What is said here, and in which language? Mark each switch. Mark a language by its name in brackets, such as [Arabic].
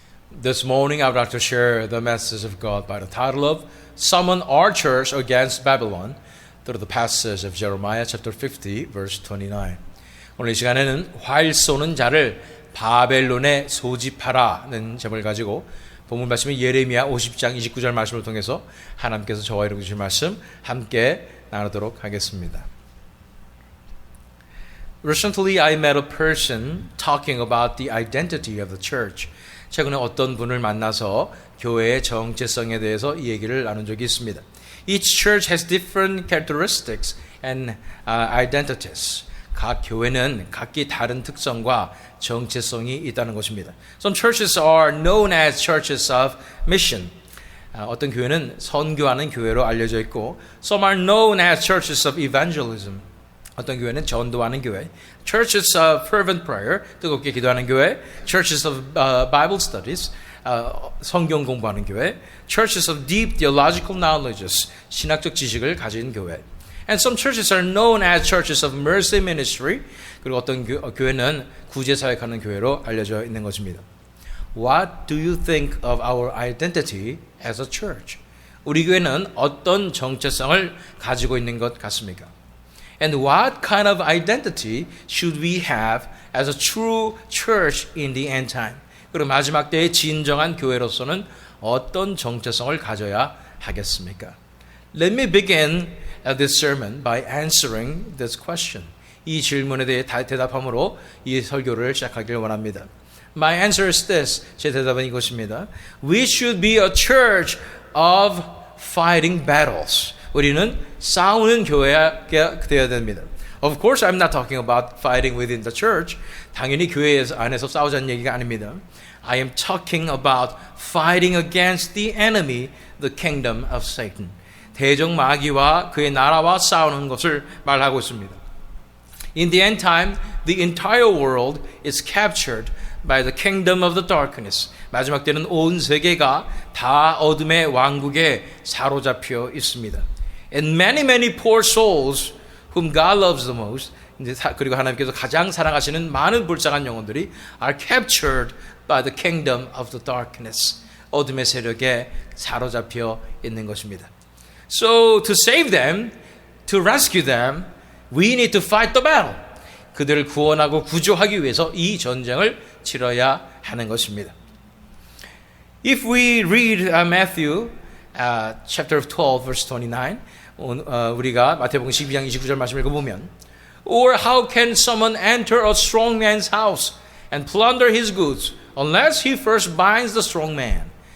[English] This morning I would like to share the message of God by the title of Summon Our Church Against Babylon through the passage of Jeremiah chapter 50 verse 29. [Korean] 오늘 이 시간에는 활 쏘는 자를 바벨론에 소집하라는 제목을 가지고 본문 말씀인 예레미야 50장 29절 말씀을 통해서 하나님께서 저와 여러분 주신 말씀 함께 나누도록 하겠습니다. [English] Recently I met a person talking about the identity of the church. [Korean] 최근에 어떤 분을 만나서 교회의 정체성에 대해서 이 얘기를 나눈 적이 있습니다. [English] Each church has different characteristics and identities. [Korean] 각 교회는 각기 다른 특성과 정체성이 있다는 것입니다. [English] Some churches are known as churches of mission. [Korean] 어떤 교회는 선교하는 교회로 알려져 있고, [English] some are known as churches of evangelism. [Korean] 어떤 교회는 전도하는 교회, [English] churches of fervent prayer, [Korean] 뜨겁게 기도하는 교회, [English] churches of Bible studies, [Korean] 성경 공부하는 교회, [English] churches of deep theological knowledges, [Korean] 신학적 지식을 가진 교회. [English] And some churches are known as churches of mercy ministry. [Korean] 그리고 어떤 교회는 구제 사역하는 교회로 알려져 있는 것입니다. [English] What do you think of our identity as a church? [Korean] 우리 교회는 어떤 정체성을 가지고 있는 것 같습니까? [English] And what kind of identity should we have as a true church in the end time? [Korean] 그리고 마지막 때의 진정한 교회로서는 어떤 정체성을 가져야 하겠습니까? [English] Let me begin this sermon by answering this question. [Korean] 이 질문에 대해 대답함으로 이 설교를 시작하길 원합니다. [English] My answer is this. [Korean] 제 대답은 이것입니다. [English] We should be a church of fighting battles. [Korean] 우리는 싸우는 교회가 되어야 됩니다. [English] Of course, I'm not talking about fighting within the church. [Korean] 당연히 교회 안에서 싸우자는 얘기가 아닙니다. [English] I am talking about fighting against the enemy, the kingdom of Satan. [Korean] 대적 마귀와 그의 나라와 싸우는 것을 말하고 있습니다. [English] In the end time, the entire world is captured by the kingdom of the darkness. [Korean] 마지막 때는 온 세계가 다 어둠의 왕국에 사로잡혀 있습니다. [English] And many poor souls whom God loves the most, [Korean] 그리고 하나님께서 가장 사랑하시는 많은 불쌍한 영혼들이 [English] are captured by the kingdom of the darkness. [Korean] 어둠의 세력에 사로잡혀 있는 것입니다. [English] So to save them, to rescue them, we need to fight the battle. [Korean] 그들을 구원하고 구조하기 위해서 이 전쟁을 치러야 하는 것입니다. [English] If we read Matthew chapter 12 verse 29, [Korean] 우리가 마태복음 12장 29절 말씀을 읽어보면, [English] Or how can someone enter a strong man's house and plunder his goods unless he first binds the strong man?